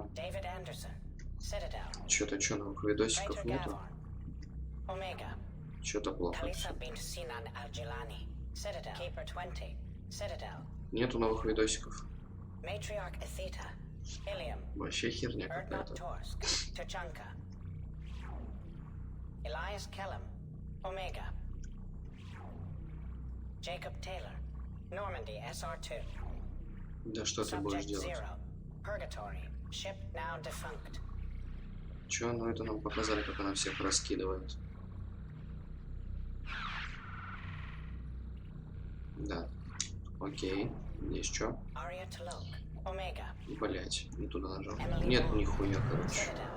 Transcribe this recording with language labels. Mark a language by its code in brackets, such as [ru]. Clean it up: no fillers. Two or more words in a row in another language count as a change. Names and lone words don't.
[en] David Anderson, Citadel. [ru] Что новых видосиков Praetor нету? [en] Gavon, Omega. [ru] Что-то плохо. [en] Khalifa bint Sinan Al-Jilani, Citadel. Keeper 20, Citadel. [ru] Нету новых видосиков. [en] Matriarch Atheta, Ilium. [ru] Вообще херня Erdnot какая-то. [en] Torsk, Tuchanka. Elias Kellum, Omega. Jacob Taylor, Normandy SR2. [ru] Да что ты будешь Subject делать? [en] Zero, Purgatory, ship now defunct. [ru] Че, ну это нам показали, как она всех раскидывает. Да. Окей. Есть что? [en] Aria Talok, Omega. [ru] Блять, не туда нажал. Нет нихуя, короче.